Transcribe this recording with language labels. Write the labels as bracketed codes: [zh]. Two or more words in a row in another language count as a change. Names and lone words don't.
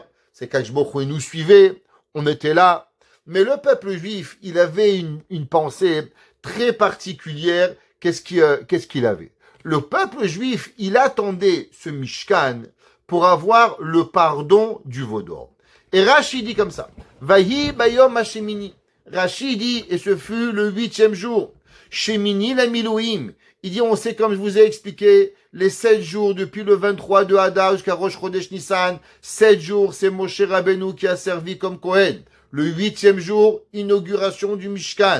[fr] C'est [he] קדוש ברוך הוא [fr] nous suivait, on était là. Mais le peuple juif, il avait une pensée très particulière. Qu'est-ce qu'il avait? Le peuple juif, il attendait ce Mishkan pour avoir le pardon du Vaudor. Et Rashi dit comme ça, [he] ויהי ביום השמיני. [fr] Rashi dit, et ce fut le 8e jour. [he] שמיני למילואים. [fr] Il dit, on sait, comme je vous ai expliqué, les 7 jours, depuis le 23 de Hadar jusqu'à [he] ראש חודש ניסן, [fr] 7 jours, c'est Moshe Rabbeinu qui a servi comme Kohen. Le 8e jour, inauguration du Mishkan.